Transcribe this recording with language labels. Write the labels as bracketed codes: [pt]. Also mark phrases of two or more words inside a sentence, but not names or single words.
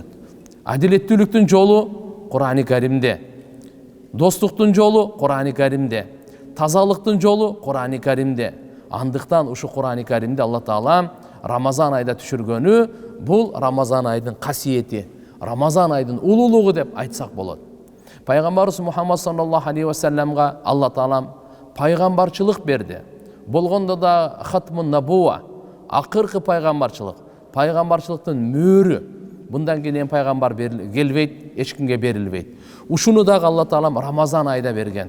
[ky] Адилеттүүлүктүн жолу Кур'ани Каримде, достуктун жолу Кур'ани Каримде, тазалыктын жолу Кур'ани Каримде. Андыктан ушу Кур'ани Каримде Алла Таала Рамазан айда түшүргөнү бул Рамазан айдын касиети, Рамазан айдын улуулугу деп айтсак болот. Пайгамбарыбыз Мухаммад [ar] صلى الله عليه وسلم [ky] Алла Таалам пайгамбарчылык берди. Болгондо да [ar] ختم النبوة, [ky] акыркы пайгамбарчылык, пайгамбарчылыктын мөөрү. [uz] Bundan keyin [ky] пайгамбар келбейт, эч кимге берилбейт. Ушуну дагы Алла Таалам Рамазан айда берген.